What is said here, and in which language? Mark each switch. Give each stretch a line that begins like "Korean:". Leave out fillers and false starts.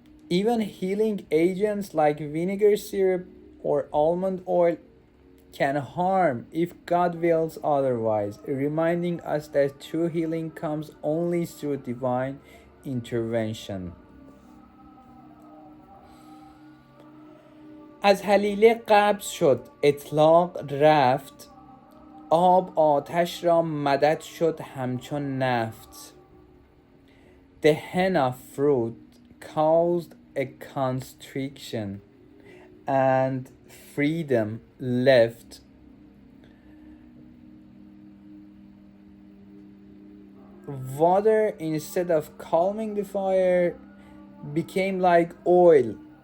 English: Even healing agents like vinegar syrup or almond oil can harm if God wills otherwise, reminding us that true healing comes only through divine intervention.
Persian: از حلیله قبض شد اطلاق رفت، آب آتش را مدد شد همچون نفت.
English: The henna fruit caused a constriction and freedom left. Water, instead of calming the fire, became like oil.